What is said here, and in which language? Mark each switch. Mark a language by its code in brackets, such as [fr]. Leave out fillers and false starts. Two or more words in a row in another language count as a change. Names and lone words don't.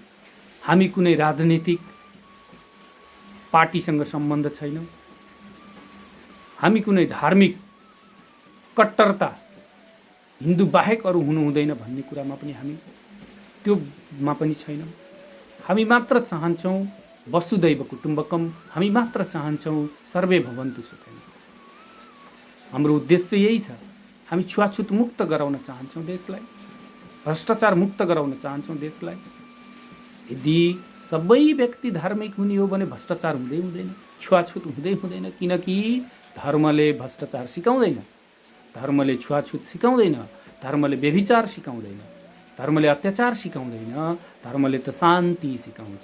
[ne] हामी कुनै राजनीतिक पार्टीसँग सम्बन्ध छैनौँ, हामी कुनै धार्मिक कट्टरता हिन्दू बाहेक अरू हुनु हुँदैन भन्ने कुरामा पनि हामी त्योमा पनि छैनौँ। हामी मात्र चाहन्छौँ [sa] वसुदैव कुटुम्बकम, [ne] हामी मात्र चाहन्छौँ [sa] सर्वे भवन्तु सुखिनः। [ne] हाम्रो उद्देश्य यही छ। हामी छुवाछुत मुक्त गराउन चाहन्छौँ देशलाई, भ्रष्टाचार मुक्त गराउन चाहन्छौँ देशलाई। यदि सबै व्यक्ति धार्मिक हुने हो भने भ्रष्टाचार हुँदै हुँदैन, छुवाछुत हुँदै हुँदैन, किनकि धर्मले भ्रष्टाचार सिकाउँदैन, धर्मले छुवाछुत सिकाउँदैन, धर्मले व्यभिचार सिकाउँदैन, धर्मले अत्याचार सिकाउँदैन, धर्मले त शान्ति सिकाउँछ।